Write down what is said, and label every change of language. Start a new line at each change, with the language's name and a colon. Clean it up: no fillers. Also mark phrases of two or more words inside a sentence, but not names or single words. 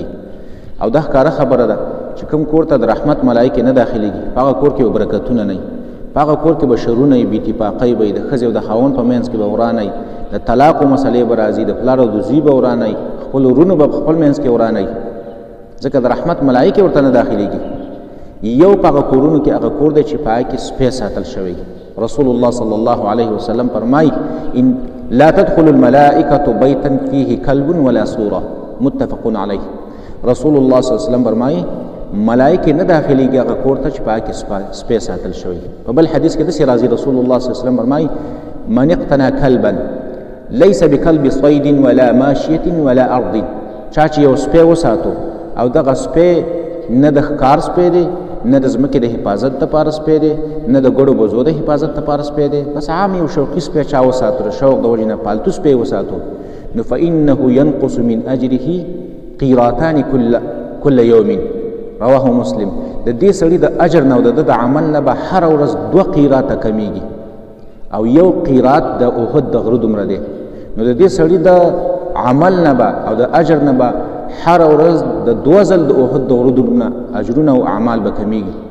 Pashto: او دا ښکاره خبره ده چې کوم کور ته د رحمت ملایکې نه داخلیږي، په هغه کور کې به برکتونه نه وي، په هغه کور کې به شرونه وي، بې اتفاقۍ به وي، د ښځې او د خاوند په منځ کې به ورانه وي، د طلاقو مسلې به راځي، د پلار او د زوی به ورانه وي، خپل ورونو به په خپل منځ کې ورانه وي، ځکه د رحمت ملایکې ورته نه داخلیږي. یو په هغه کورونو کې هغه کور دی چې په هغه کې سپی ساتل شوی.
Arabic: رسول الله صلی الله علیه وسلم فرمایي ان لا تدخل الملائکة بیتا فیه کلب ولا صوره، متفق علیه. رسول الله صلی الله علیه وسلم
Pashto: فرمایي ملائکې نه داخلیږي هغه کور ته چې په هغه کې سپی ساتل شوی. په بل حدیث کې داسې راځي،
Arabic: رسول الله صلی الله علیه وسلم فرمایي من اقتنى کلبا لیس بکلب صید ولا ماشیة ولا ارض،
Pashto: چا چې یو سپی وساتو او دغه سپی نه د ښکار سپی دی، نه د ځمکې د حفاظت دپاره سپی دی، نه د ګړو بزو د حفاظت دپاره سپی دی، بس عام یو شوقي سپی چا وساتو، د شوق د وجې نه پالتو سپی وساتو، نو
Arabic: فإنه ينقص من أجره قيراتان كل يوم، رواه مسلم.
Pashto: د دې سړي د اجر نه او د عمل نه به هره ورځ 2 قیراته کمیږي، او یو قیرات د احد د غره دومره دی. نو د دې سړي د عمل نه به او د اجر نه به هر ورځ د 2 ځل د احد د غرو دومره اجرونه او اعمال به کمیږي.